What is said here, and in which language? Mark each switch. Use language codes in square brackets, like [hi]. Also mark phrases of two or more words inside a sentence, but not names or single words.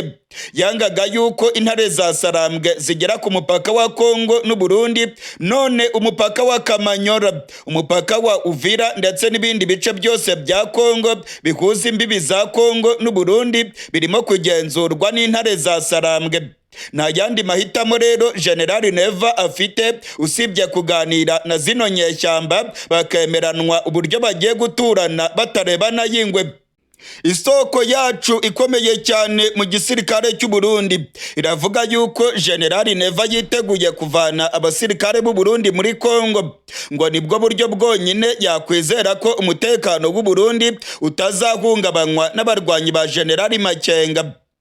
[rw] Yangaga yuko intare za Sarambwe zigera ku mupaka wa Kongo n'u Burundi, none umupaka wa Kamanyora, umupaka wa Uvira ndetse n'ibindi bice byose bya Kongo bihuza imbibi za Kongo n'u Burundi birimo kugenzurwa n'intare za Sarambwe. Nta yandi mahitamo rero General Neva afite usibye kuganira na zino nyeshyamba bakemeranwa uburyo bagiye guturana batarebana y'ingwe. Isoko yacu ikomeye cyane mu gisirikare cy'u Burundi iravuga yuko General Neva yiteguye kuvana abasirikare b'u Burundi muri Kongo, ngo nibwo buryo bwonyine yakwizera ko umutekano w'u Burundi utazahungabanywa n'abarwanyi ba General Makenga.